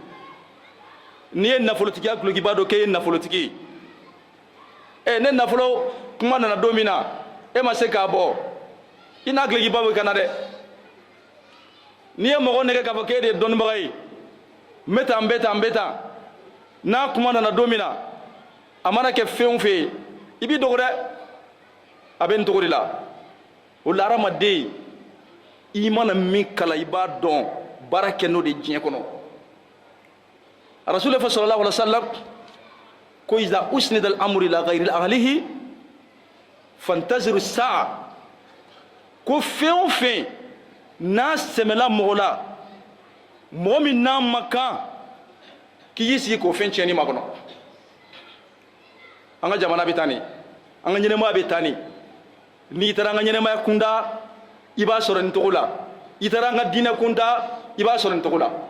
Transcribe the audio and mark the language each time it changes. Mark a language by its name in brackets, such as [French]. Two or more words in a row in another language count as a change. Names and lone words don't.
[Bambara] n'i ye nafolotigiya gile k'i b'a dɔn k'e ye nafolotigi ye ne nafolo kuma nana don min na e ma se k'a bɔ i n'a gile k'i ba bɔ i kana dɛ n'i ye mɔgɔ nɛgɛ k'a fɔ k'e de ye dɔnnibaga ye n bɛ tan n bɛ tan n bɛ tan n'a kuma nana don min na a mana kɛ fɛn o fɛn ye i b'i dogo dɛ a bɛ nin cogo de la o la hadamaden i mana min kalan i b'a dɔn baara kɛ n'o de diɲɛ kɔnɔ. Rasulullah [Arabic] صلى الله عليه وسلم [Bambara] ko [Arabic] إذا أسند الأمر إلى غير أهله فانتظر الساعة [Bambara] ko fɛn o fɛn n'a sɛmɛla mɔgɔ la mɔgɔ min n'a ma kan k'i y'i sigi k'o fɛn tiɲɛni ma kɔnɔ. An ka jamana bɛ taa nin an ka ɲɛnɛmaya bɛ taa nin n'i taara an ka ɲɛnɛmaya kunda i b'a sɔrɔ nin cogo la i taara an ka diinɛ kunda i b'a sɔrɔ nin cogo la.